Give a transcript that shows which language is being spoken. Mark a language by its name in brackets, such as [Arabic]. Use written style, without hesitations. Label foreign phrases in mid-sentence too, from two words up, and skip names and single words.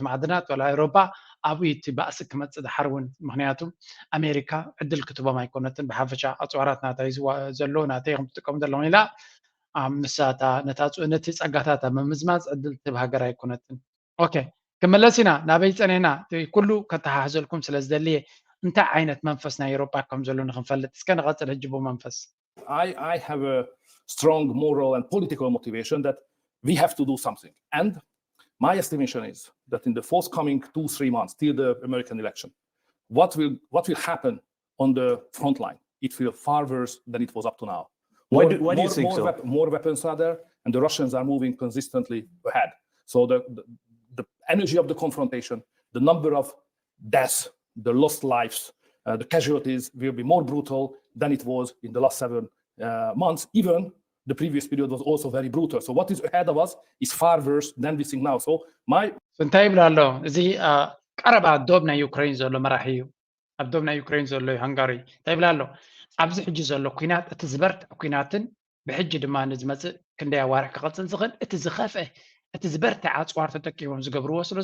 [Tigrinya] ማዕድናት ወላ ኤሮፓ ኣብኡ እቲ ባእሲ ክመፅእ ድሓር እውን ምክንያቱ ኣሜሪካ ዕድል ክትቦም ኣይኮነትን ብሓፈሻ ኣፅዋራት ናታ ዘሎ ናተይ ከም ትጥቀሙ ዘለኹም ኢላ ንሳታ ነቲ ፀጋታት ብምዝማዝ ዕድል ትብ ሃገር ኣይኮነትን ኦኬ ክመለስ ኢና ናበይ ፀኒሕና ኩሉ ከተሓሕዘልኩም ስለ ዝደልየ እንታይ ዓይነት መንፈስ ናይ ኤሮፓ ከም ዘሎ ንክንፈልጥ እስከ ንቐፅል ሕጂ መንፈስ [English] I have a strong moral and political motivation that we have to do something. And my estimation is that in the forthcoming 2-3 months till the American election, what will happen on the front line? It will far worse than it was up to now. Why do you think so? More weapons are there, and the Russians are moving consistently ahead. So the energy of the confrontation, the number of deaths, the lost lives, the casualties will be more brutal than it was in the last 7 months. Even the previous period was also very brutal. So what is ahead of us is far worse than we think now. So [Tigrinya] እንታይ ይብላ ኣሎ እዚ ቀረባ ዶብ ናይ ዩክሬን ዘሎ መራሒ እዩ ኣብ ዶብ ናይ ዩክሬን ዘሎ ሃንጋሪ እንታይ ይብላ ኣሎ ኣብዚ ሕጂ ዘሎ ኩናት እቲ ዝበርት ኩናትን ብሕጂ ድማ ንዝመጽእ ክንደይ ኣዋርሕ ክቕጽል ዝኽእል እቲ ዝኸፍአ እቲ ዝበርት ዓጽዋር ተጠቂሞም ዝገብርዎ ስለ